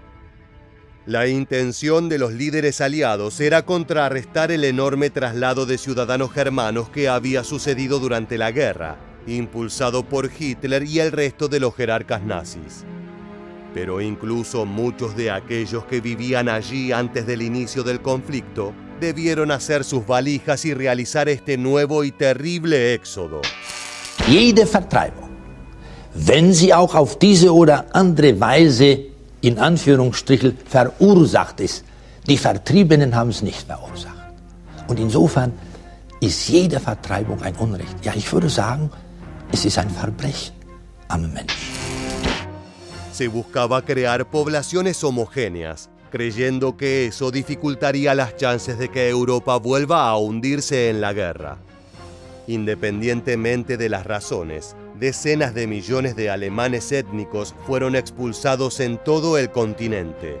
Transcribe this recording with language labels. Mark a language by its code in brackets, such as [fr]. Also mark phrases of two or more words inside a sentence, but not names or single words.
[es] La intención de los líderes aliados era contrarrestar el enorme traslado de ciudadanos germanos que había sucedido durante la guerra, impulsado por Hitler y el resto de los jerarcas nazis. Pero incluso muchos de aquellos que vivían allí antes del inicio del conflicto debieron hacer sus valijas y realizar este nuevo y terrible éxodo. [de] Jede Vertreibung, wenn sie auch auf diese oder andere Weise in Anführungsstrichen verursacht ist, die Vertriebenen haben es nicht verursacht. Und insofern ist jede Vertreibung ein Unrecht. Ja, ich würde sagen, es ist ein Verbrechen am Menschen. [es] Se buscaba crear poblaciones homogéneas, creyendo que eso dificultaría las chances de que Europa vuelva a hundirse en la guerra. Independientemente de las razones, decenas de millones de alemanes étnicos fueron expulsados en todo el continente.